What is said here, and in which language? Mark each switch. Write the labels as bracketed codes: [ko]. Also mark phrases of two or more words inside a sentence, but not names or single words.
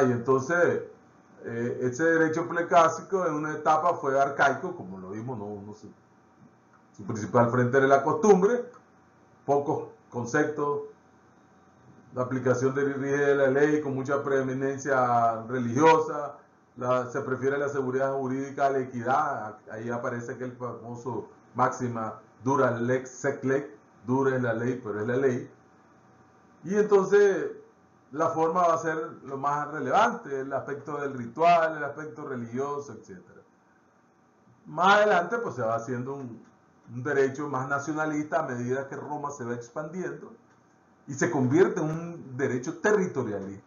[es] Y entonces, ese derecho preclásico en una etapa fue arcaico, como lo vimos, su principal frente era la costumbre, pocos conceptos, la aplicación de la ley con mucha preeminencia religiosa, se prefiere la seguridad jurídica a la equidad. Ahí aparece aquel famoso máxima, [la] dura lex sec lex, [es] dura es la ley, pero es la ley. Y entonces la forma va a ser lo más relevante, el aspecto del ritual, el aspecto religioso, etc. Más adelante pues se va haciendo un derecho más nacionalista a medida que Roma se va expandiendo y se convierte en un derecho territorialista.